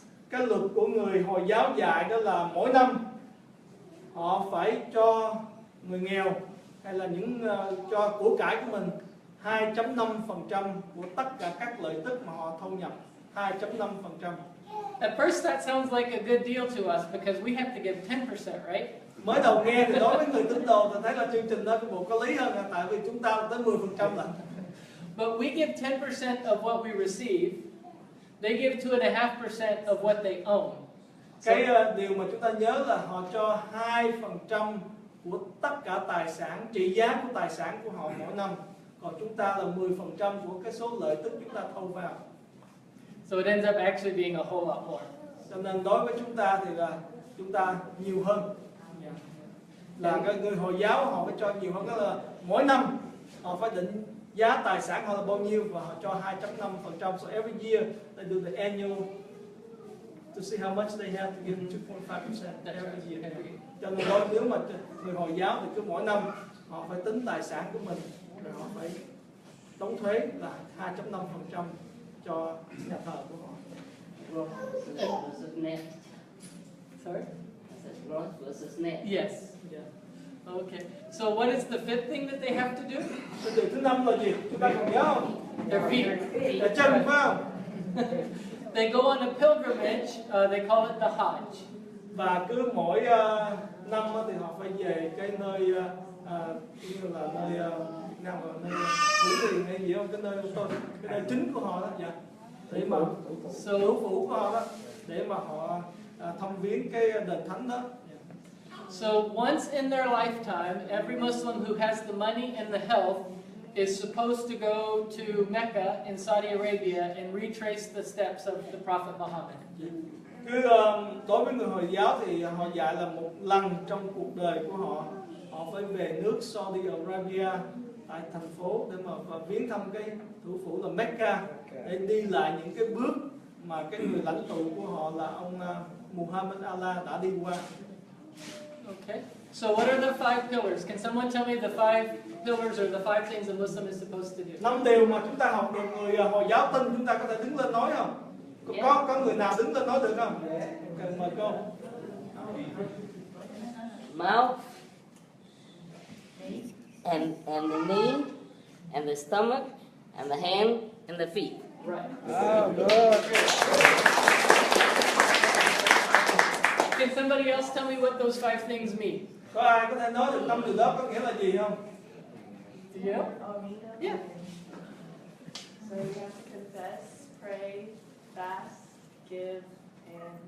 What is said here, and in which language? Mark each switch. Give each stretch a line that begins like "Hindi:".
Vietnamese: Cái luật của người Hồi giáo dạy đó là mỗi năm họ phải cho người nghèo hay là những cho của cải của mình 2.5% của tất cả các lợi tức mà họ thu nhập. 2.5%.
English: At first that sounds like a good deal to us because we have to give 10%, right?
Vietnamese: Mới đầu nghe thì đối với người tín đồ thì thấy là chương trình đó bộ có lý hơn, tại vì chúng ta tới 10% lận.
English: But we give 10% of what we receive. They give 2.5% of what they own.
Vietnamese: Cái điều mà chúng ta nhớ là họ cho 2% của tất cả tài sản, trị giá của tài sản của họ mỗi năm. Còn chúng ta là 10% của cái số lợi tức chúng ta thu vào.
English: So it ends up actually being a whole lot more.
Vietnamese: Cho nên đối với chúng ta thì là chúng ta nhiều hơn. Là cái người Hồi giáo họ phải cho nhiều hơn, đó là mỗi năm họ phải định giá tài sản họ là bao nhiêu và họ cho 2.5%.
English: So every year they do the annual to see how much they have to give 2.5% every year.
Vietnamese: Cho nên nếu mà người Hồi giáo thì cứ mỗi năm họ phải tính tài sản của mình rồi họ phải đóng thuế là 2.5% cho nhà thờ của họ.
English: Gross versus net. Sorry? I said gross versus net. Yes. Yeah. Okay. So what is the fifth thing that they have to do?
Vietnamese: Cái điều thứ năm là gì? Chúng ta còn nhớ không?
English: Their feet.
Vietnamese: Là chân phải không?
English: They go on a pilgrimage. They call it the Hajj.
Vietnamese: Và cứ mỗi năm thì họ phải về cái nơi như là nơi nào mà nơi thủ tiền hay gì không, cái nơi chính của họ đó, dạ, để mà thủ phủ của họ đó, để mà họ thăm viếng cái đền thánh đó.
English: So once in their lifetime, every Muslim who has the money and the health is supposed to go to Mecca in Saudi Arabia and retrace the steps of the Prophet Muhammad.
Vietnamese: Cứ đối với người Hồi giáo thì họ dạy là một lần trong cuộc đời của họ, họ phải về nước Saudi Arabia tại thành phố để mà viếng thăm cái thủ phủ là Mecca, để đi lại những cái bước mà cái người lãnh tụ của họ là ông Muhammad Allah đã đi qua.
English: Okay. So what are the five pillars? Can someone tell me the five pillars or the five things a Muslim is supposed to do?
Vietnamese: 5 điều mà chúng ta học được người Hồi giáo tin, chúng ta có thể đứng lên nói không? Có người nào đứng lên nói được không? Okay, mời cô.
English: Mouth and the knee and the stomach and the hand and the feet. Right. Oh, good. Can somebody else tell me what those five things mean?
Vietnamese: Có ai có thể nói được 5 điều đó có nghĩa là gì không?
English: Do you know? Yeah. So you have to confess, pray, fast, give, and